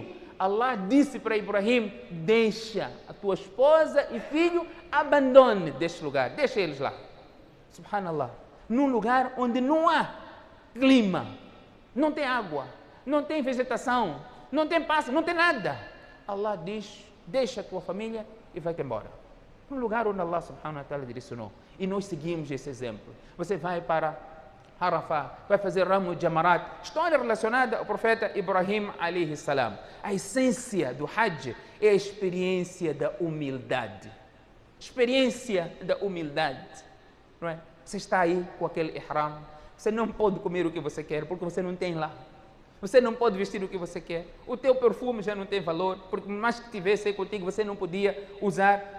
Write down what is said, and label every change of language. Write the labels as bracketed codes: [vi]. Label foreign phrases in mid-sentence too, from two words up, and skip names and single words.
[pt] Allah disse para Ibrahim: deixa a tua esposa e filho, abandone deste lugar, deixa eles lá. Subhanallah. Num lugar onde não há clima, não tem água, não tem vegetação, não tem pássaro, não tem nada. Allah diz: deixa a tua família e vai-te embora. Um lugar onde [ar] الله سبحانه وتعالى [pt] direcionou. E nós seguimos esse exemplo. Você vai para Arafah, vai fazer ramo de Jamarat. História relacionada ao profeta Ibrahim [ar] عليه السلام. [pt] A essência do Hajj é a experiência da humildade. Experiência da humildade. Não é? Você está aí com aquele ihram. Você não pode comer o que você quer porque você não tem lá. Você não pode vestir o que você quer. O teu perfume já não tem valor, porque mais que tivesse aí contigo, você não podia usar.